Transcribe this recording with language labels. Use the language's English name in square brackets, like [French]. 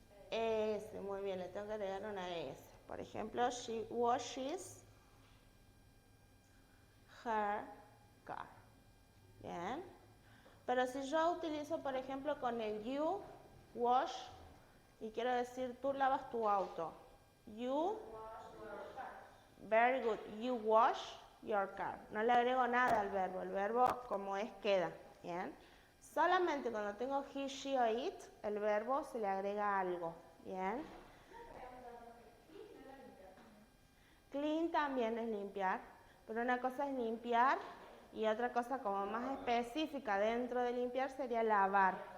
[Spanish] S, muy bien, le tengo que agregar una S. Por ejemplo, [English] she washes her car. [Spanish] Bien. Pero si yo utilizo, por ejemplo, con el you, wash, y quiero decir, tú lavas tu auto. [English] You, very good, you wash your car. [Spanish] No le agrego nada al verbo, el verbo como es queda. Bien. Solamente cuando tengo he, she o it, el verbo se le agrega algo. Bien. Clean también es limpiar, pero una cosa es limpiar y otra cosa como más específica dentro de limpiar sería lavar.